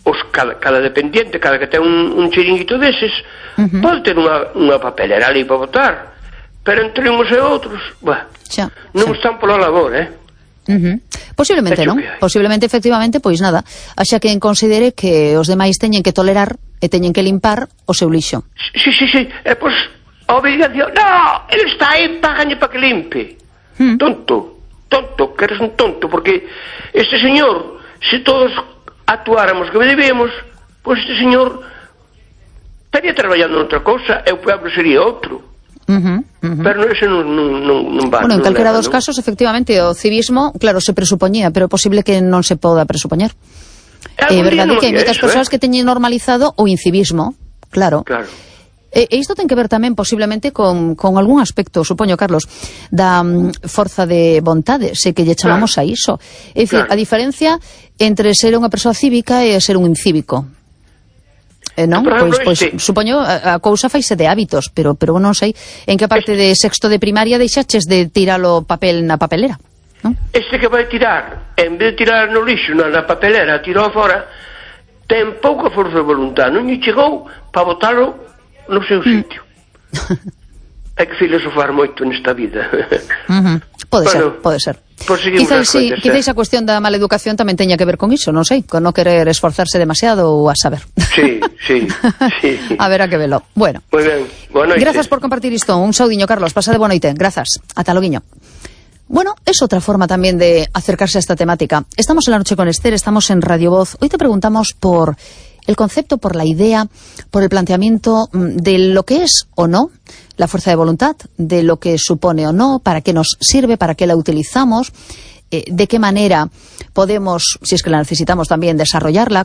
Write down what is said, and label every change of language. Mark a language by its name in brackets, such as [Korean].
[Galician] Cada dependiente, cada que ten un chiringuito deses, pode ter unha papelera ali para votar, pero entre unos e outros, non están pola labor, Posiblemente, non? Posiblemente, efectivamente, pois nada. Axa que considere que os demais teñen que tolerar e teñen que limpar o seu lixo. Sí. E pois, a obligación... No, ele está aí, págane para que limpe. [Spanish] Tonto, que eres un tonto, [Galician] porque este señor, se todos actuáramos como debemos, pois este señor estaría traballando en outra cosa e o pobre sería outro. Pero ese non vale. Bueno, en calquera dos casos, efectivamente, o civismo, claro, se presupoñía, pero é posible que non se poda presupoñer. É verdade que hai moitas persoas que teñen normalizado o incivismo, claro. Claro. E isto ten que ver tamén, posiblemente, con algún aspecto, supoño, Carlos, da forza de vontade, sei que lle chamamos a iso. É dicir, a diferencia entre ser unha persoa cívica e ser un incívico. Non? Pois, supoño, a cousa faise de hábitos, pero non sei en que parte de sexto de primaria deixaches de tirar o papel na papelera. Este que vai tirar, en vez de tirar no lixo, na papelera, tirou fora, ten pouca forza de voluntad. Non lle chegou para botarlo no seu sitio. Hai que filosofar moito nesta vida. Pode ser. Quizáis a cuestión da maleducación tamén teña que ver con iso, non sei, con non querer esforzarse demasiado ou a saber. Sí. A ver a que velo. Bueno. [Spanish] Muy bien. Buenas noches. Gracias por compartir isto. [Galician] Un saudiño, Carlos. Pasa de boa noite. Grazas. Ata loguiño. [Spanish] Bueno, es otra forma también de acercarse a esta temática. Estamos en la noche con Esther, estamos en Radio Voz. Hoy te preguntamos por el concepto, por la idea, por el planteamiento de lo que es o no la fuerza de voluntad, de lo que supone o no, para qué nos sirve, para qué la utilizamos, de qué manera podemos, si es que la necesitamos también, desarrollarla.